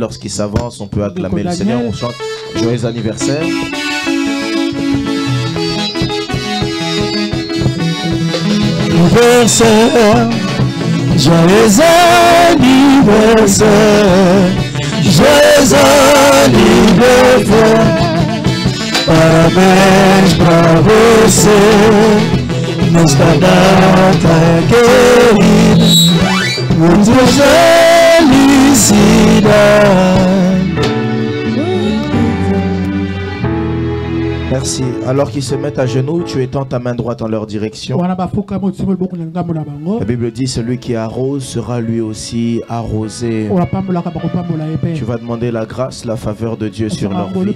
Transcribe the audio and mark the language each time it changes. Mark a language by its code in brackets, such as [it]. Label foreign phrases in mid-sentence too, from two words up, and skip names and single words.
[fr] Lorsqu'ils s'avancent, on peut acclamer le Seigneur. On chante joyeux anniversaire. Anniversaire, joyeux anniversaire. Joyeux anniversaire, [pt] parabéns pra você, nesta data querida, muita felicidade. [fr] Merci. Alors qu'ils se mettent à genoux, tu étends ta main droite en leur direction. La Bible dit, celui qui arrose sera lui aussi arrosé. Tu vas demander la grâce, la faveur de Dieu sur leur vie.